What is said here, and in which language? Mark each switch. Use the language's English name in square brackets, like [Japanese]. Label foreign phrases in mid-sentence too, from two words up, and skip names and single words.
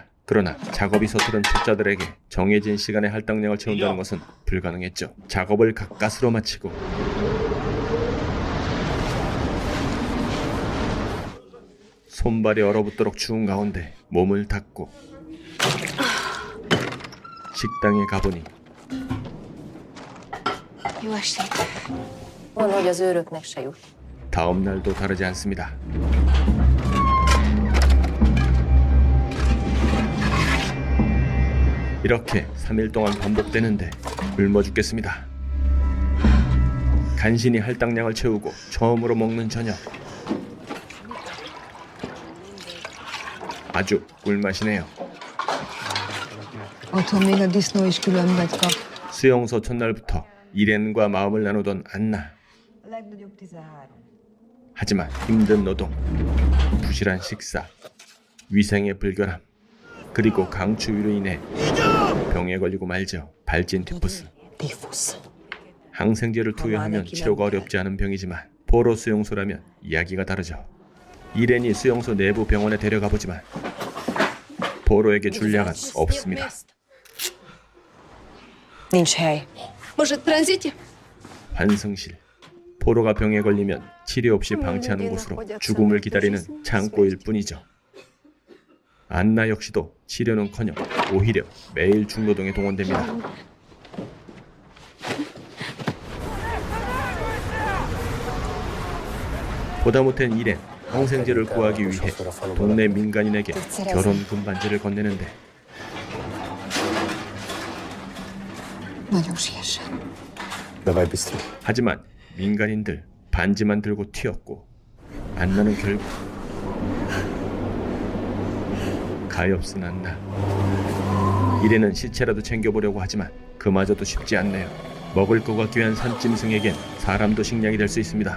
[Korean] 그러나 작업이 서투른 초짜들에게 정해진 시간에 할당량을 채운다는 것은 불가능했죠. 작업을 가까스로 마치고 손발이 얼어붙도록 추운 가운데 몸을 닦고 식당에 가보니 [Hungarian] Jó estét. Van, hogy az őröknek se jut. [Korean] 다음 날도 다르지 않습니다. 이렇게 3일 동안 반복되는데 굶어 죽겠습니다. 간신히 할당량을 채우고 처음으로 먹는 저녁. 아주 꿀맛이네요. [Hungarian] Otthon még a disznó is különbet kap. [Korean] 수용소 첫날부터 이렌과 마음을 나누던 안나. [Hungarian] A legnagyobb 13. [Korean] 하지만 힘든 노동, 부실한 식사, 위생의 불결함, 그리고 강추위로 인해 병에 걸리고 말죠. 발진 티푸스. [Hungarian] Tifus. [Korean] 항생제를 투여하면 치료가 어렵지 않은 병이지만 포로 수용소라면 이야기가 다르죠. 이렌이 수용소 내부 병원에 데려가 보지만 포로에게 줄 약은 없습니다. [Hungarian] Nincs hely. [Russian] Может, транзите? [Korean] 환승실. 포로가 병에 걸리면 치료 없이 방치하는 곳으로 죽음을 기다리는 창고일 뿐이죠. 안나 역시도 치료는커녕 오히려 매일 중노동에 동원됩니다. 보다 못한 이렌, 항생제를 구하기 위해 동네 민간인에게 결혼 금반지를 건네는데 [Hungarian] Nagyon siessem. [Russian] Давай быстрее. [Korean] 하지만 민간인들 반지만 들고 튀었고 안나는 결국 가엾은 안나. 이래는 시체라도 챙겨보려고 하지만 그마저도 쉽지 않네요. 먹을 거가 귀한 산짐승에겐 사람도 식량이 될 수 있습니다.